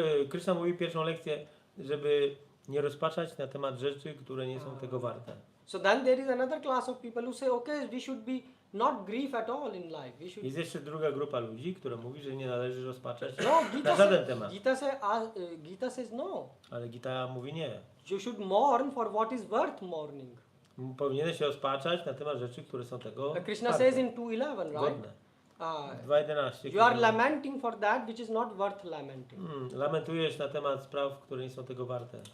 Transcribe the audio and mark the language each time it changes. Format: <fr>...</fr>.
<pl>Krishna mówi pierwszą lekcję, żeby nie rozpaczać na temat rzeczy, które nie są tego warte.</pl> <en>So then there is another class of people who say, okay, we should be not grieve at all in life. We should.</en> <pl>Jest jeszcze druga grupa ludzi, która mówi, że nie należy rozpaczać</pl> <en>No,</en> <pl>na żaden temat.</pl> <en>Gita says no.</en> <pl>Ale Gita mówi nie.</pl> <en>You should mourn for what is worth mourning.</en> <pl>Powinieneś się rozpaczać na temat rzeczy, które są tego</pl> <en>Krishna</en> <pl>warte,</pl> <en>says in 2:11, right?</en> <pl>godne. 2:11.</pl> <en>You are lamenting for that which is not worth lamenting.</en> <pl>Lamentujesz na temat spraw, które nie są tego warte.</pl>